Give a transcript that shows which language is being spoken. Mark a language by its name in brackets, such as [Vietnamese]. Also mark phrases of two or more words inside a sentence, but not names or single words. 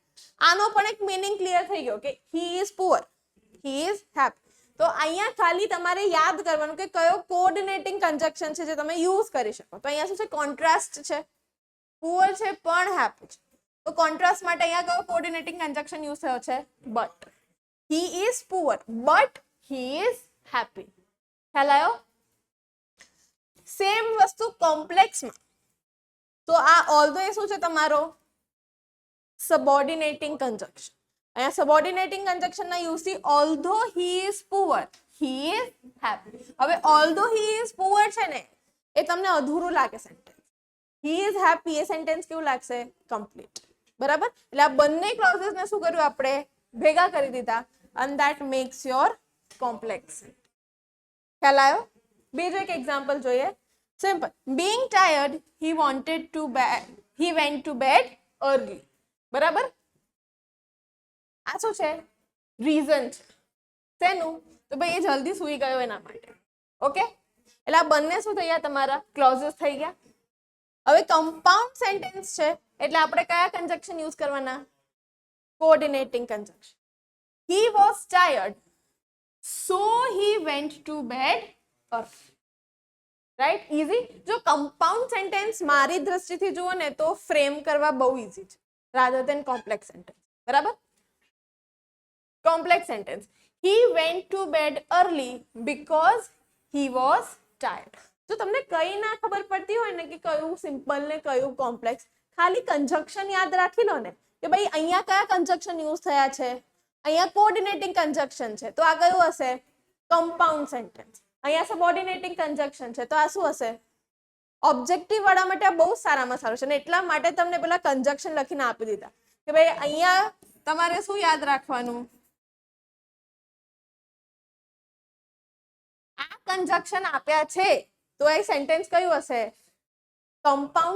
[Gujarati] આનો પણ એક [English] meaning clear [Gujarati] થઈ ગયો કે [English] he is poor, he is happy. [Gujarati] તો અહીંયા ખાલી તમારે યાદ કરવાનું કે કયો [English] coordinating conjunction [Gujarati] છે જે તમે યુઝ કરી શકો. તો અહીંયા શું છે કોન્ટ્રાસ્ટ છે, પુઅર છે પણ હેપી છે. તો કોન્ટ્રાસ્ટ માટે અહીંયા કયો [English] coordinating conjunction use [Gujarati] થયો છે બટ. [English] He is poor but he is happy. [Gujarati] ખ્યાલ આવ્યો? સેમ વસ્તુ કોમ્પ્લેક્સમાં તો આ ઓલ્ધો એ શું છે તમારો [English] subordinating conjunction. અહીંયા subordinating conjunction ના યુઝ થી ઓલ્ધો he is poor he is happy. [Gujarati] હવે ઓલ્ધો [English] he is poor [Gujarati] છે ને એ તમને અધૂરું લાગે સેન્ટેન્સ. [English] he is happy [Gujarati] એ સેન્ટેન્સ કેવું લાગશે કમ્પ્લીટ બરાબર. એટલે આ બંને ક્લોઝેસ ને શું કર્યું આપણે ભેગા કરી દીધા [English] and that makes your complex. [Gujarati] ખ્યાલ આવ્યો? બીજો એક એક્ઝામ્પલ જોઈએ. સિમ્પલ. [English] being tired he went to bed early. [Gujarati] બરાબર. આ શું છે રીઝન છે શેનું તો ભાઈ એ જલ્દી સૂઈ ગયો એના માટે. ઓકે એટલે આ બંને શું થઈ ગયા તમારા ક્લોઝેસ થઈ ગયા. હવે [English] compound sentence [Gujarati] છે એટલે આપણે કયા [English] conjunction use [Gujarati] કરવાના [English] coordinating conjunction. He was tired, so he went to bed early. Right? Easy? [Gujarati] જો [English] compound sentence [Gujarati] મારી દ્રષ્ટિથી જુઓ ને તો ફ્રેમ કરવા બહુ ઈઝી છે [English] rather than complex sentence. [Gujarati] બરાબર? [English] Complex sentence. He went to bed early because he was tired. [Gujarati] જો તમને કઈ ના ખબર પડતી હોય ને કે કયું સિમ્પલ ને કયું કોમ્પ્લેક્સ, ખાલી કન્જક્શન યાદ રાખી લો ને કે ભાઈ અહીંયા કયા [English] conjunction use [Gujarati] થયા છે. અહીંયા [English] coordinating conjunction [Gujarati] છે તો આ કયું હશે [English] compound sentence. [Gujarati] અહીંયા [English] subordinating conjunction [Gujarati] છે તો આ શું હશે ઓબ્જેક્ટિવ વાળા માટે બહુ સારામાં સારું છે ને એટલા માટે તમને પેલા કન્જક્શન લખીને આપી દીધા કે ભાઈ અહીંયા તમારે શું યાદ રાખવાનું આ કન્જક્શન આપ્યા છે તો એ સેન્ટેન્સ કયું હશે કમ્પાઉન્ડ.